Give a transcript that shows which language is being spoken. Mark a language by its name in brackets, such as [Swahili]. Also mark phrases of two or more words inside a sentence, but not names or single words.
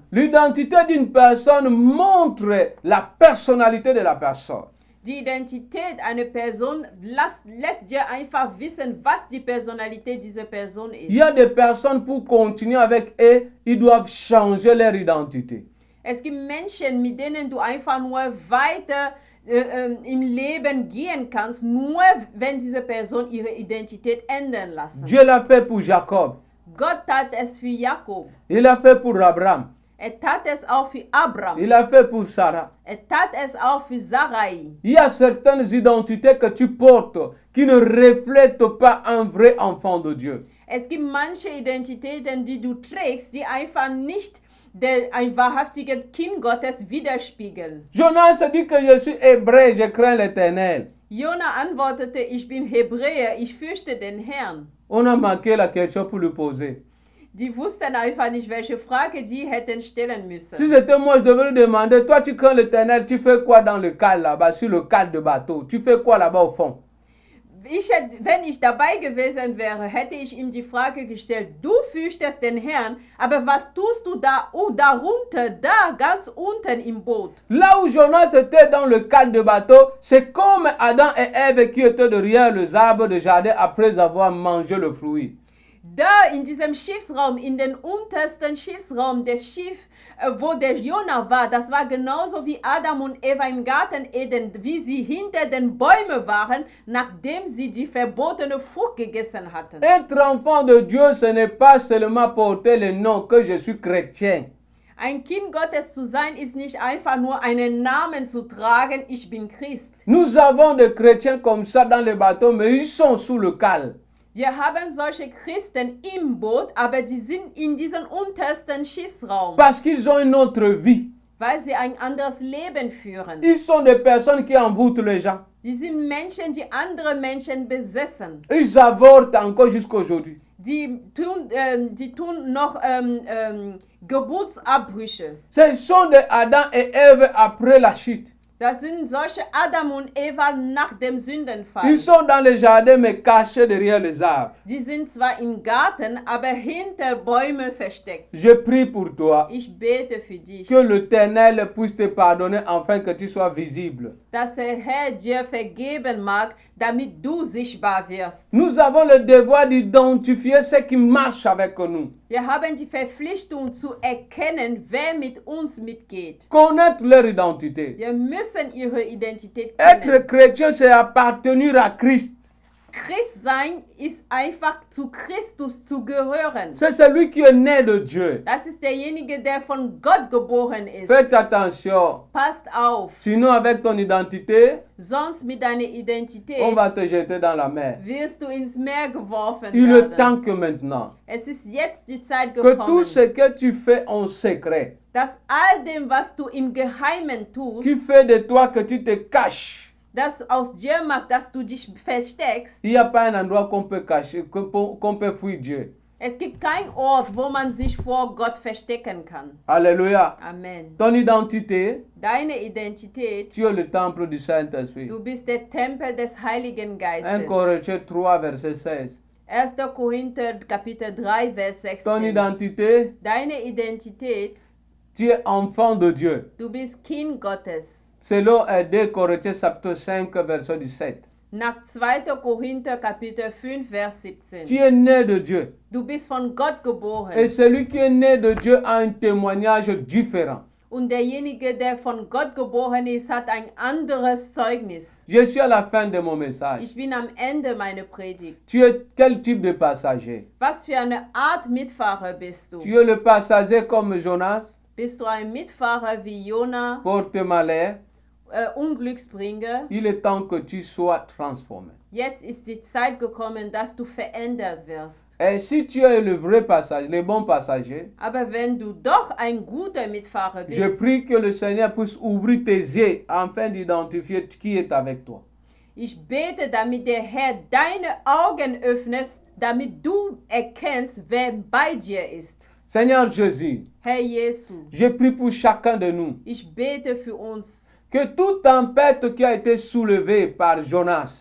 [French] L'identité d'une personne montre la personnalité de la personne. [German] Die Identität einer Person lässt dir einfach wissen, was die Personalität dieser Person ist. [French] Il y a des personnes, pour continuer avec eux, ils doivent changer leur identité. [German] Es gibt Menschen, mit denen du einfach nur weiter im Leben gehen kannst, nur wenn diese Person ihre Identität ändern lassen. [French] Dieu l'a fait pour Jacob. [German] Gott tat es für Jakob. [French] Il l'a fait pour Abraham. [German] Tat es auch für Abraham. [French] Il l'a fait pour Sarah. [German] Tat es auch für Sarai. [French] Il y a certaines identités que tu portes qui ne reflètent pas un vrai enfant de Dieu. [German] Es gibt manche Identitäten, die du trägst, die einfach nicht ein wahrhaftiges Kind Gottes widerspiegeln. [French] Jonas dit que je suis hébreu, je crains l'Éternel. [German] Jona antwortete, ich bin Hebräer, ich fürchte den Herrn. [French] On a manqué la question pour lui poser. [German] Die wussten einfach nicht, welche Frage die hätten stellen müssen. [French] Si c'était moi, je devrais lui demander, toi tu crains l'Éternel, tu fais quoi dans le cale là-bas, sur le cale de bateau? Tu fais quoi là-bas au fond? [German] Wenn ich dabei gewesen wäre, hätte ich ihm die Frage gestellt, du fürchtest den Herrn, aber was tust du da darunter, da ganz unten im Boot? [French] Là où Jonas était dans le cale de bateau, c'est comme Adam et Ève qui étaient derrière les arbres de jardin après avoir mangé le fruit. [German] Da in diesem Schiffsraum, in den untersten Schiffsraum des Schiffs, wo der Jona war, das war genauso wie Adam und Eva im Garten Eden, wie sie hinter den Bäumen waren, nachdem sie die verbotene Frucht gegessen hatten. [French] Être enfant de Dieu, ce n'est pas seulement porter le nom que je suis chrétien. [German] Ein Kind Gottes zu sein, ist nicht einfach nur einen Namen zu tragen, ich bin Christ. [French] Nous avons des chrétiens comme ça dans le bateau, mais ils sont sous le cale. [German] Wir haben solche Christen im Boot, aber die sind in diesem untersten Schiffsraum. [French] Parce qu'ils ont une autre vie. [German] Weil sie ein anderes Leben führen. [French] Ils sont des personnes qui envoûtent les gens. [German] Die sind Menschen, die andere Menschen besessen. [French] Ils avortent encore jusqu'aujourd'hui. [German] Die tun noch Geburtsabbrüche. [French] Ce sont des Adam et Ève après la chute. [German] Das sind solche Adam und Eva nach dem Sündenfall. [French] Ils sont dans le jardin mais cachés derrière les arbres. [German] Die sind zwar im Garten, aber hinter Bäumen versteckt. [French] Je prie pour toi. [German] Ich bete für dich. [French] Que l'Éternel puisse te pardonner afin que tu sois visible. [German] Dass der Herr dir vergeben mag, damit du sichtbar wirst. [French] Nous avons le devoir d'identifier ce qui marche avec nous. [German] Wir haben die Verpflichtung zu erkennen, wer mit uns mitgeht. [French] Connaître leur identité. [German] Wir müssen ihre Identität kennen. [French] Être chrétien, c'est appartenir à Christ. [German] Christsein ist einfach zu Christus zu gehören. [French] C'est celui qui est né de Dieu. [German] Das ist derjenige, der von Gott geboren ist. [French] Faites attention. [German] Passt auf, [French] Sinon, avec ton identité, [German] sonst mit deiner [French] on [German] Identität [French] va te jeter dans la mer. [German] wirst du ins Meer geworfen [French] Il est [German] werden. [French] temps que maintenant, [German] Es ist jetzt die Zeit [French] que tout [German] gekommen, [French] ce que tu fais en secret, [German] dass all dem, was du im Geheimen tust, [French] qui fait de toi que tu te caches, [German] das aus dir macht, dass du dich versteckst. [French] il n'y a pas un endroit qu'on peut cacher, qu'on peut fuir Dieu. [German] Es gibt keinen Ort, wo man sich vor Gott verstecken kann. [French] Alléluia. [German] Amen. [French] Ton identité, [German] Deine Identität, [French] tu es le temple du Saint-Esprit. [German] du bist der Tempel des Heiligen [French] 1 [German] Geistes. [French] Corinthiens 3, verset 16. [German] 1. Korinther Kapitel 3, Vers [French] Ton [German] 16. [French] identité, [German] Deine Identität, [French] tu es enfant de Dieu. [German] du bist Kind Gottes. [French] Selon 2 Corinthiens chapitre 5, verset 17. [German] Nach 2. Korinther Kapitel 5, Vers 17. [French] Tu es né de Dieu. [German] Du bist von Gott geboren. [French] Et celui qui est né de Dieu a un témoignage différent. [German] Und derjenige, der von Gott geboren ist, hat ein anderes Zeugnis. [French] Je suis à la fin de mon message. [German] Ich bin am Ende meiner Predigt. [French] Tu es quel type de passager? [German] Was für eine Art Mitfahrer bist du? [French] Tu es le passager comme Jonas, [German] Bist du ein Mitfahrer wie Jona, [French] porte malheur? [German] Unglücksbringer? [French] Il est temps que tu sois transformé. [German] Jetzt ist die Zeit gekommen, dass du verändert wirst. [French] Et si tu es le vrai passager, le bon passager, [German] Aber wenn du doch ein guter Mitfahrer [French] je [German] bist, [French] prie que le Seigneur puisse ouvrir tes yeux afin d'identifier qui est avec toi. [German] ich bete, damit der Herr deine Augen öffnet, damit du erkennst, wer bei dir ist. [French] Seigneur Jésus, [German] Herr Jesu, [French] je prie pour chacun de nous [German] ich bete für uns, [French] que toute tempête qui a été soulevée par Jonas,